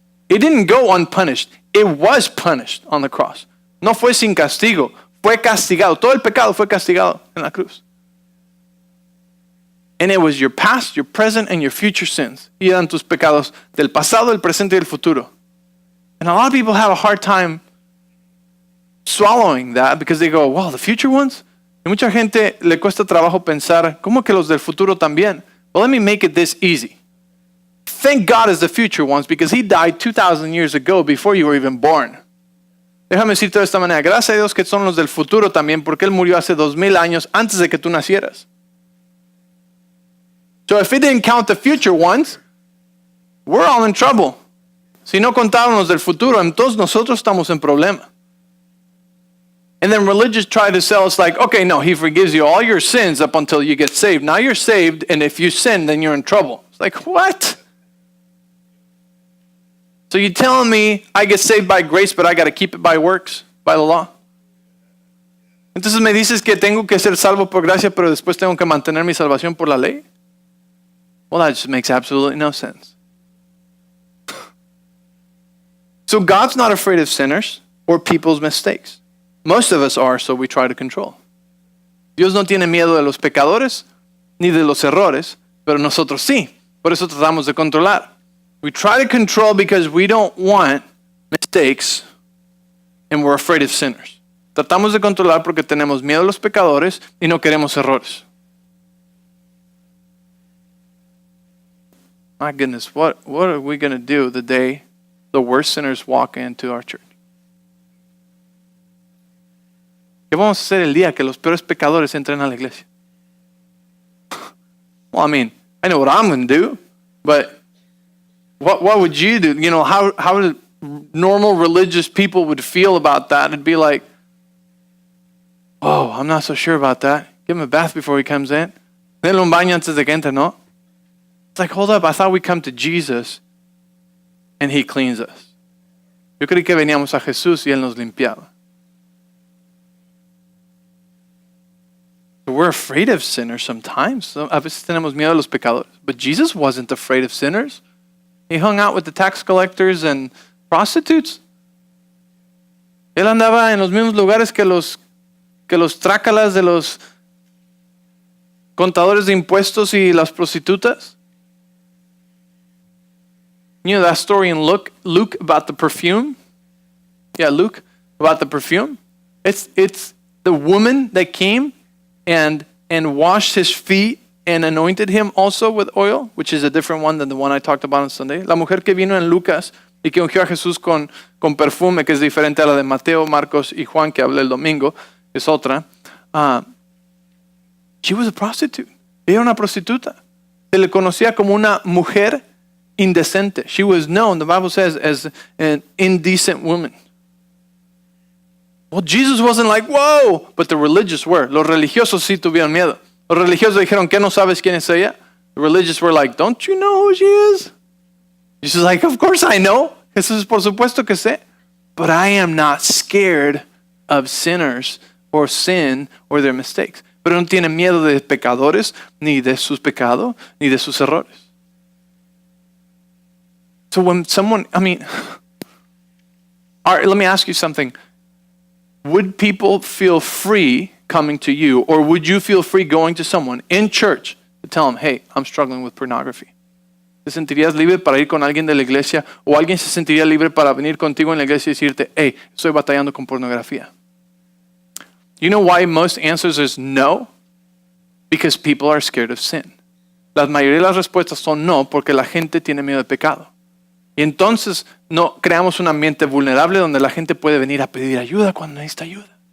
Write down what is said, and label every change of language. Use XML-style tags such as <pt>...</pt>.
<en>It didn't go unpunished. It was punished on the cross.</en> <es>No fue sin castigo, fue castigado. Todo el pecado fue castigado en la cruz.</es> <en>And it was your past, your present, and your future sins.</en> <es>Y eran tus pecados del pasado, del presente y del futuro.</es> <en>And a lot of people have a hard time swallowing that because they go, well, the future ones?</en> <es>Y mucha gente le cuesta trabajo pensar, ¿cómo que los del futuro también?</es> <en>Well, let me make it this easy. Thank God it's the future ones because he died 2,000 years ago before you were even born.</en> <es>Déjame decirte de esta manera, gracias a Dios que son los del futuro también porque él murió hace 2,000 años antes de que tú nacieras.</es> <en>So if it didn't count the future ones, we're all in trouble.</en> <es>Si no contaron los del futuro, entonces nosotros estamos en problema.</es> <en>And then religious try to sell us like, okay, no, he forgives you all your sins up until you get saved. Now you're saved, and if you sin, then you're in trouble. It's like, what? So you're telling me I get saved by grace, but I got to keep it by works, by the law?</en> <es>Entonces me dices que tengo que ser salvo por gracia, pero después tengo que mantener mi salvación por la ley?</es> <en>Well, that just makes absolutely no sense. So God's not afraid of sinners or people's mistakes. Most of us are, so we try to control.</en> <es>Dios no tiene miedo de los pecadores ni de los errores, pero nosotros sí. Por eso tratamos de controlar.</es> <en>We try to control because we don't want mistakes and we're afraid of sinners.</en> <es>Tratamos de controlar porque tenemos miedo a los pecadores y no queremos errores.</es> <en>My goodness, what are we going to do the day the worst sinners walk into our church?</en> <es>¿Qué vamos a hacer el día que los peores pecadores entren a la iglesia?</es> <en>Well, I mean, I know what I'm going to do, but what would you do? You know, how normal religious people would feel about that? It'd be like, oh, I'm not so sure about that. Give him a bath before he comes in.</en> <es>Denle un baño antes de que entre, ¿no?</es> <en>It's like, hold up, I thought we come to Jesus and he cleans us.</en> <es>Yo creí que veníamos a Jesús y él nos limpiaba.</es> <en>We're afraid of sinners sometimes.</en> <es>A veces tenemos miedo a los pecadores.</es> <en>But Jesus wasn't afraid of sinners. He hung out with the tax collectors and prostitutes.</en> <es>Él andaba en los mismos lugares que los trácalas de los contadores de impuestos y las prostitutas.</es> <en>You know that story in Luke about the perfume? Yeah, Luke, about the perfume. It's the woman that came and washed his feet and anointed him also with oil, which is a different one than the one I talked about on Sunday.</en> <es>La mujer que vino en Lucas y que ungió a Jesús con perfume, que es diferente a la de Mateo, Marcos y Juan, que hablé el domingo, es otra.</es> <en>She was a prostitute.</en> <es>Ella era una prostituta. Se le conocía como una mujer indecente.</es> <en>She was known, the Bible says, as an indecent woman. Well, Jesus wasn't like, whoa, but the religious were.</en> <es>Los religiosos sí tuvieron miedo. Los religiosos dijeron, ¿qué no sabes quién es ella?</es> <en>The religious were like, don't you know who she is? Jesus is like, of course I know.</en> <es>Jesús, por supuesto que sé.</es> <en>But I am not scared of sinners or sin or their mistakes.</en> <es>Pero no tiene miedo de pecadores, ni de sus pecados, ni de sus errores.</es> <en>So when someone, all right, let me ask you something. Would people feel free coming to you, or would you feel free going to someone in church to tell them, hey, I'm struggling with pornography?</en> <es>¿Te sentirías libre para ir con alguien de la iglesia, o alguien se sentiría libre para venir contigo en la iglesia y decirte, hey, estoy batallando con pornografía?</es> <en>You know why most answers is no? Because people are scared of sin.</en> <es>La mayoría de las respuestas son no, porque la gente tiene miedo de pecado. Y entonces no creamos un ambiente vulnerable donde la gente puede venir a pedir ayuda cuando necesita ayuda.</es>